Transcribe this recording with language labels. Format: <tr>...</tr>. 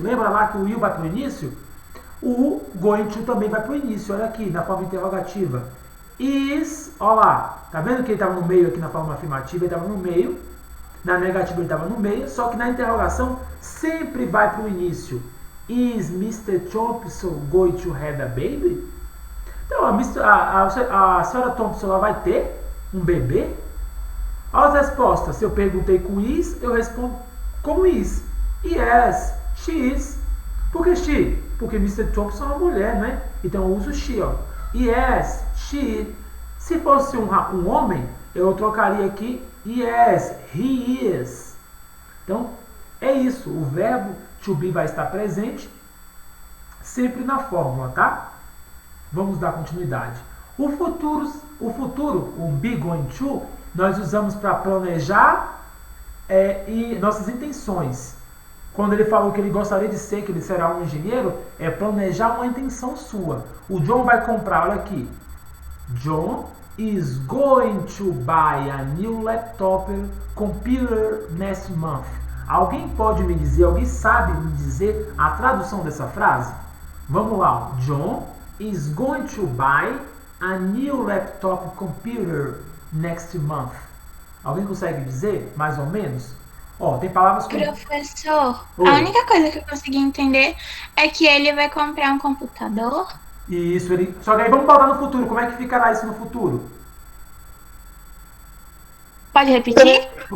<pt>Lembra lá que o will vai para o início? O going to também vai para o início. Olha aqui, na forma interrogativa. Is, olha lá. Tá vendo que ele estava no meio aqui na forma afirmativa? Ele estava no meio. Na negativa ele estava no meio. Só que na interrogação sempre vai para o início.</pt> <en>Is Mr. Thompson going to have a baby?</en> <pt>Então, a senhora Thompson ela vai ter um bebê? Olha as respostas. Se eu perguntei com is, eu respondo com is.</pt> <en>Yes, she is.</en> <pt>Por que she? Porque Mr. Thompson é uma mulher, né? Então eu uso she, ó. Yes, she. Se fosse um homem, eu trocaria aqui</pt> <en>yes, he is.</en> <pt>Então, é isso. O verbo to be vai estar presente sempre na fórmula, tá? Vamos dar continuidade. O futuro, o be going to, nós usamos para planejar e nossas intenções. Quando ele falou que ele gostaria de ser, que ele será um engenheiro, é planejar uma intenção sua. O John vai comprar, olha aqui.</pt> <en>John is going to buy a new laptop computer next month.</en> <pt>Alguém pode me dizer, alguém sabe me dizer a tradução dessa frase? Vamos lá.</pt> <en>John is going to buy a new laptop computer next month.</en> <pt>Alguém consegue dizer, mais ou menos? Ó, tem palavras como... Professor, Oi. a única coisa que eu consegui entender é que ele vai comprar um computador. Isso, só que aí vamos botar no futuro. Como é que ficará isso no futuro? Pode repetir?</pt>